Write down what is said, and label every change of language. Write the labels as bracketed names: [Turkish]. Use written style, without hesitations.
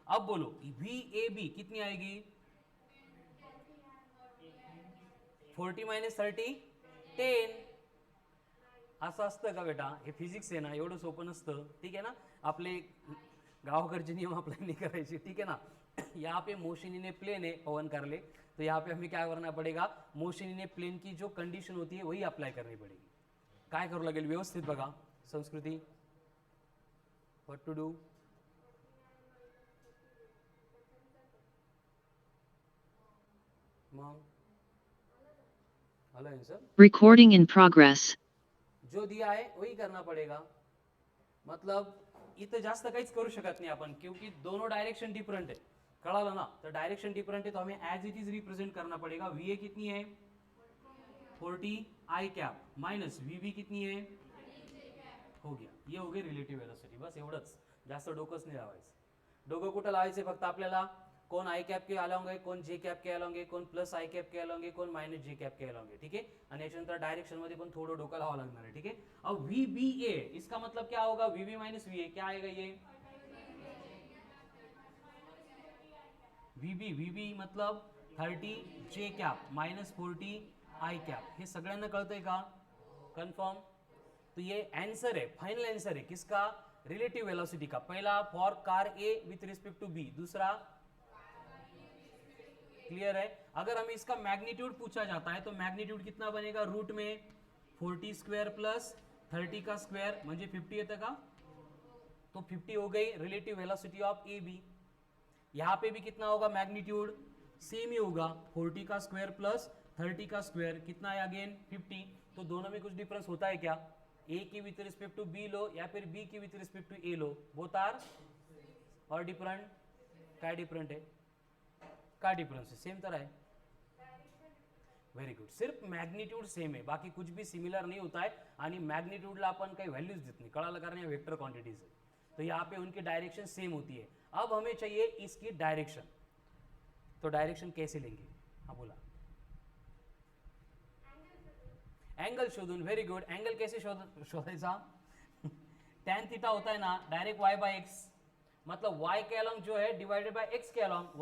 [Hindi] अब बोलो V A B कितनी आएगी, [Marathi] 40 माइनस 30 10, असं असतं का बेटा, हे फिजिक्स आहे ना, एवढं सोपं नसतं, ठीक आहे ना। आपले गावाकडचे नियम अप्लाई नहीं करायचे, [Hindi] ठीक है ना। यहाँ पे मोशन इन ए प्लेन है पवन कारले, तो यहाँ पे हमें क्या करना पड़ेगा, मोशन इन ए प्लेन की जो कंडीशन होती है वही अप्लाई करनी पड़ेगी। [Marathi] काय करू लागेल, व्यवस्थित बघा संस्कृती, [English] what to do, [Marathi] मग आला आंसर, [English] Recording in progress. [Hindi] जो दिया है वही करना पड़ेगा, मतलब [Marathi] इथं जास्त काहीच करू शकत नाही आपण, [Hindi] क्योंकि दोनों डायरेक्शन डिफरेंट है, [Marathi] कळालं ना। [Hindi] तो डायरेक्शन डिफरेंट है तो हमें एज इट इज रिप्रेजेंट करना पड़ेगा। वी ए कितनी है 40 आई कैप माइनस वी बी कितनी है, हो गया, ये हो गई रिलेटिव वेलोसिटी, [Marathi] बस एवढंच, जास्त डोकंच नाही लावायचं। डोकं कुठं लावायचं फक्त आपल्याला कौन आई कैप के अलॉन्ग आहे, कोण जे कैप के अलॉन्ग आहे, कोण प्लस आई कैप के अलॉन्ग आहे, कोण मायनस जे कैप के अलॉन्ग आहे. [Hindi] ठीक है. [Marathi] आणि याच्यानंतर डायरेक्शन मध्ये पण थोडं डोकं लावावं लागणार आहे. [Hindi] ठीक है. अब वी बी ए, इसका मतलब क्या होगा, we B minus V A, क्या आएगा ये वी बी मतलब 30 जे कैप माइनस 40 आई कैप. [Marathi] हे सगळ्यांना कळतंय का, कन्फर्म. [Hindi] तो ये आंसर है, फाइनल आंसर है किसका, रिलेटिव वेलोसिटी का. पहला for car A with respect to be, दूसरा क्लियर है. अगर हमें इसका मैग्नीट्यूड पूछा जाता है तो मैग्नीट्यूड कितना बनेगा, रूट में 40 स्क्वायर प्लस 30 का स्क्वायर म्हणजे 50 येतं का, तो 50 हो गई relative velocity of A B. यहां पे भी कितना होगा मैग्नीट्यूड, सेम ही होगा, 40 का स्क्वायर प्लस 30 का स्क्वायर कितना है अगेन 50. तो दोनों में कुछ डिफरेंस होता है क्या, ए की विथ रिस्पेक्ट टू बी लो या फिर बी की with respect to A low, both are और डिफरेंट. क्या डिफरेंट है, क्या डिफरेंस है, सेम तरह है. Very good. सिर्फ मॅग्निट्यूड सेम आहे, बाकी कुछ भी सिमिलर नहीं होता है. [Marathi] आणि मॅग्निट्यूडला आपण काही व्हॅल्यूज देत नाही, कळालं, कारण या वेक्टर क्वांटिटीज है, [Hindi] तो यहाँ पे उनकी डायरेक्शन सेम होती है. अब हमें चाहिए इसकी डायरेक्शन, तो डायरेक्शन कैसे लेंगे, हाँ बोला, [Marathi] एंगल शोधून. [Hindi] Very good. एंगल कैसे शोधायचा, tan थीटा होता है ना डायरेक्ट y बाय एक्स, मतलब y के अलॉन्ग जो है डिवाइडेड बाय x के अलॉन्ग.